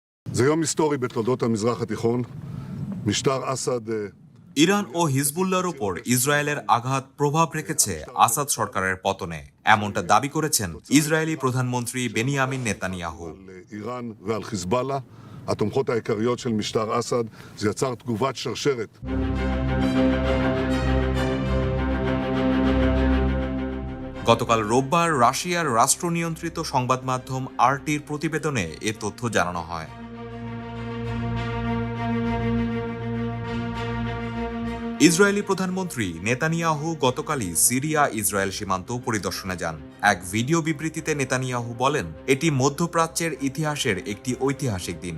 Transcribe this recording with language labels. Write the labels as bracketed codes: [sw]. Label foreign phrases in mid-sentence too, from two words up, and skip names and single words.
[he] זה יום היסטורי בתולדות המזרח התיכון. משטר אסד [bn] ইরান ও হিজবুল্লাহর উপর ইসরায়েলের আঘাত প্রভাব রেখেছে আসাদ সরকারের পতনে, এমনটা দাবি করেছেন ইসরায়েলি প্রধানমন্ত্রী বেনিয়ামিন নেতানিয়াহু। [he] על איראן ועל חיזבאללה, התומכות העיקריות של משטר אסד. זה יצר תגובת שרשרת. [bn] গতকাল রোববার রাশিয়ার রাষ্ট্রনিয়ন্ত্রিত সংবাদ মাধ্যম আরটির প্রতিবেদনে এ তথ্য জানানো হয়। ইসরায়েলি প্রধানমন্ত্রী নেতানিয়াহু গতকালই সিরিয়া ইসরায়েল সীমান্ত পরিদর্শনে যান। এক ভিডিও বিবৃতিতে নেতানিয়াহু বলেন, এটি মধ্যপ্রাচ্যের ইতিহাসের একটি ঐতিহাসিক দিন।